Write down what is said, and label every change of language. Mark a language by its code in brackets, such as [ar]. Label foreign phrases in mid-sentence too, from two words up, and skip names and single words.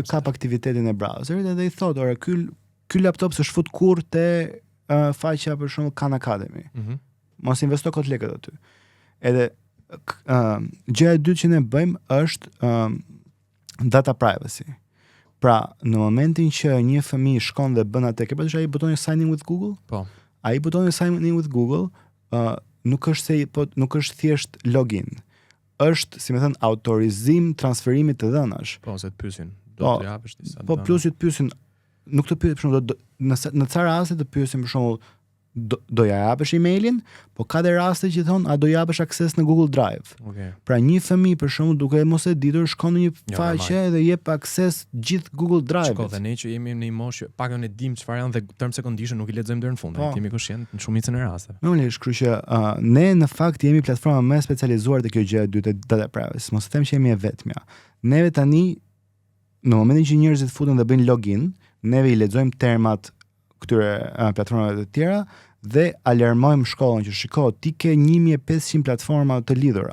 [sq] Që kap aktivitetin e browserit edhe i thotë, ora ky laptop s'është fut kurrë te faqja për shembull Khan Academy. Mos investo kot lekët aty. Edhe gjëja e dytë që ne bëjmë është [en] data privacy. [sq] Pra, në momentin që një fëmijë shkon dhe bën atë, ke pasur ai butonin [en] sign in with Google? [sq] Po. Ai butoni [en] sign in with Google [sq] nuk është thjesht login. Është, si më thënë, autorizim transferimit të dhënash. Po, se të pyesin. Do të japësh disa. Po, plus që të pyesin, nuk të pyesin, për shembull, në ca raste të pyesin për shembull do ja japësh emailin, po ka dhe raste që thon a do japësh akses në Google Drive. Okay. Pra një fëmijë për shembull duke mos e ditur shkon në një faqe dhe jep akses gjithë Google Drive. Shko, dhe ne që jemi në një moshë, pakën e dim çfarë janë dhe [en] terms and conditions [sq] nuk i lexojmë deri në fund, ne kemi koshient në shumicën e rasteve. Normalisht, kështu që ne në fakt jemi platforma më specializuar te kjo gjë e dytë, [en] data privacy. [sq] Mos them që jemi e vetmja. Neve tani në momentin që njerëzit futen dhe bëjnë login, neve i lexojmë termat këtyre platformave të tjera dhe alarmojmë shkollën që shiko, ti ke 1500 platforma të lidhura.